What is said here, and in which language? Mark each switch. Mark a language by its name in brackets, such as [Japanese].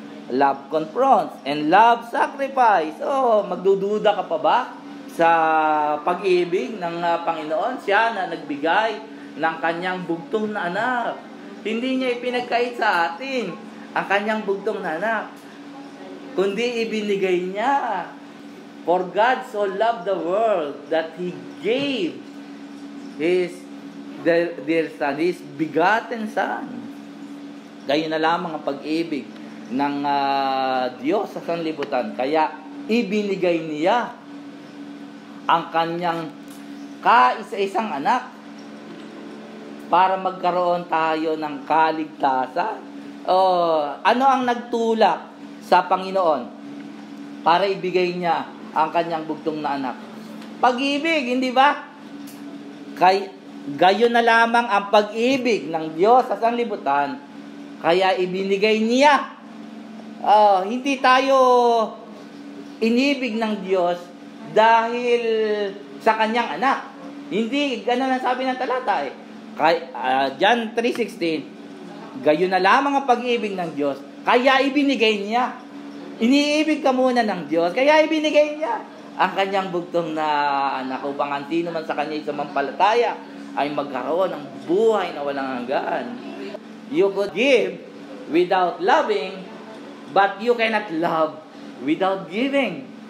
[English] Love confronts. And love sacrifice. [Filipino] Magdududa ka pa ba sa pag-ibig ng Panginoon? Siya na nagbigay ng kanyang bugtong na anak. Hindi niya ipinagkait sa atin ang kanyang bugtong na anak, kundi ibinigay niya. [English] For God so loved the world that He gave His dear Son, His begotten Son. [Filipino] Gayon na lamang ang pag-ibig ng Diyos sa sanlibutan. Kaya ibinigay niya ang kanyang kaisa-isang anak para magkaroon tayo ng kaligtasan. Ano ang nagtulak sa Panginoon para ibigay niya ang kanyang bugtong na anak? Pag-ibig, hindi ba? Gayon na lamang ang pag-ibig ng Diyos sa sanlibutan, kaya ibinigay niya. Hindi tayo inibig ng Diyos dahil sa kanyang anak. Hindi, ganun ang sabi ng talata John 3:16, gayon na lamang ang pag-ibig ng Diyos, kaya ibinigay niya. Iniibig ka muna ng Diyos, kaya ibinigay niya ang kanyang bugtong na anak upang ang sino man sa kanya sumampalataya ay magkaroon ng buhay na walang hanggan. [English] You could give without loving, but you cannot love without giving.